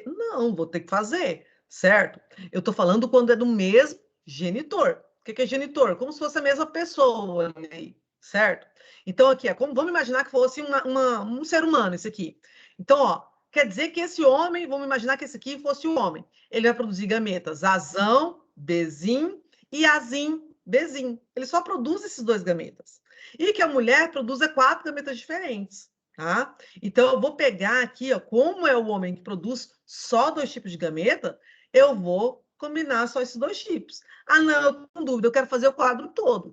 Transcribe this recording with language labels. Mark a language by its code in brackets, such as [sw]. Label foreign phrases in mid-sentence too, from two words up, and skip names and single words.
[pt] Não, vou ter que fazer, certo? Eu estou falando quando é do mesmo genitor. O que é genitor? Como se fosse a mesma pessoa, certo? Então, aqui, vamos imaginar que fosse um ser humano, esse aqui. Então, ó, quer dizer que esse homem, vamos imaginar que esse aqui fosse o homem. Ele vai produzir gametas azão, bezim e azim, bezim. Ele só produz esses dois gametas. E que a mulher produza 4 gametas diferentes, tá? Então, eu vou pegar aqui, ó, como é o homem que produz só 2 tipos de gameta, eu vou combinar só esses 2 tipos. Ah, não, eu tô com dúvida, eu quero fazer o quadro todo.